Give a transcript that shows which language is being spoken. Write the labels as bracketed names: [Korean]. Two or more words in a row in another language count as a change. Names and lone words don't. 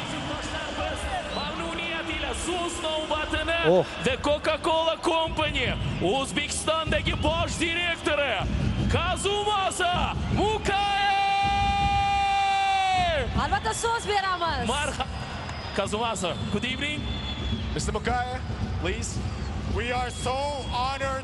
[Uzbek] so'z navbatini Oh. The Coca-Cola Company O'zbekistondagi bosh direktori Kazumasa Mukayev. Albatta so'z beramiz. [English] Kazumasa, good evening. Mr. Mukayev, please. We are so honored